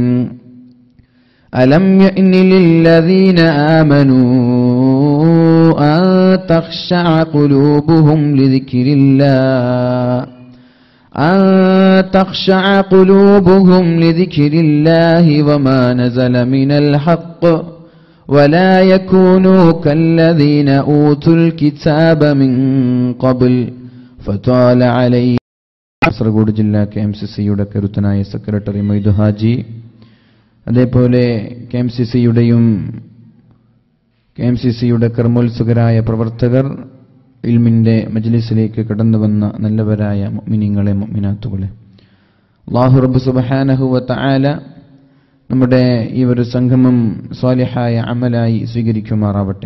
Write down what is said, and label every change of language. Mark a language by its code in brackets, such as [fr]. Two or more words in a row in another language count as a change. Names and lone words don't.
[ar] ألم يأن للذين آمنوا أن تخشع قلوبهم لذكر الله الله وما نزل من الحق ولا يكونوا كالذين أوتوا الكتاب من قبل فطال عليهم. [ml] കാസർഗോഡ് ജില്ലാ KMCCയുടെ കരുത്തനായ സെക്രട്ടറി മൊയ്തു ഹാജി, അതേപോലെ KMCCയുടെ കർമ്മോത്സുകരായ പ്രവർത്തകർ, ഇൽമിന്റെ മജ്ലിസിലേക്ക് കടന്നു വന്ന നല്ലവരായ മുഅ്മിനീങ്ങളെ മുഅ്മിനാത്തുകളെ, അല്ലാഹു റബ്ബ് [ar] سبحانه وتعالى [ml] നമ്മുടെ ഈ ഒരു സംഗമം സ്വാലിഹായ അമലായി സ്വീകരിക്കുമാറാവട്ടെ.